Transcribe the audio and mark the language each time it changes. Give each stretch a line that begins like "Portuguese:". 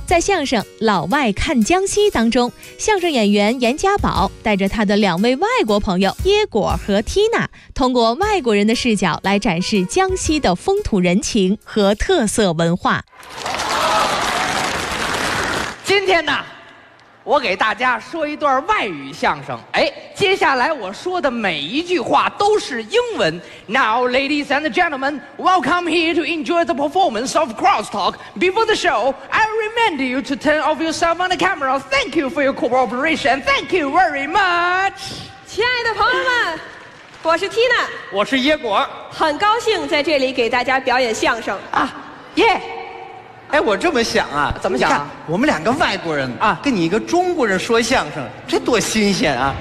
Chinese: 在相声《老外看江西》当中，相声演员严家宝带着他的两位外国朋友耶果和缇娜，通过外国人的视角来展示江西的风土人情和特色文化。今天呢，我给大家说一段外语相声，哎，接下来我说的每一句话都是英文。
English: Now, ladies and gentlemen, welcome here to enjoy the performance of Crosstalk. Before the show, I remind you to turn off yourself on the camera. Thank you for your cooperation. Thank you very much.
Chinese: 亲爱的朋友们，我是 Tina，我是耶果，很高兴在这里给大家表演相声啊，耶。哎，我这么想啊，怎么想、啊？我们两个外国人啊，跟你一个中国人说相声，这多新鲜啊！